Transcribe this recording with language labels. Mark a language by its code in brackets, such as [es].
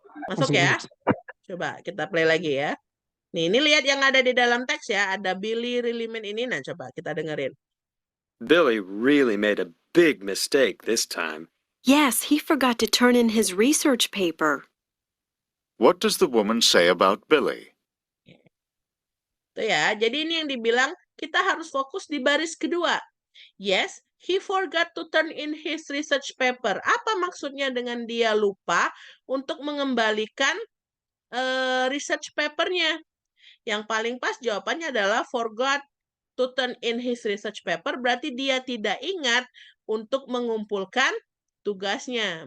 [id] Masuk ya? Coba kita play lagi ya. Nih, ini lihat yang ada di dalam teks ya. Ada Billy Riliman ini. Nah, coba kita dengerin. [en] Billy really made a big mistake this time. Yes, he forgot to turn in his research paper. What does the woman say about Billy? [id] Tuh ya, jadi ini yang dibilang kita harus fokus di baris kedua. Yes, [en] He forgot to turn in his research paper. [id] Apa maksudnya dengan dia lupa untuk mengembalikan research papernya? Yang paling pas jawabannya adalah [en] forgot to turn in his research paper, [id] berarti dia tidak ingat untuk mengumpulkan tugasnya.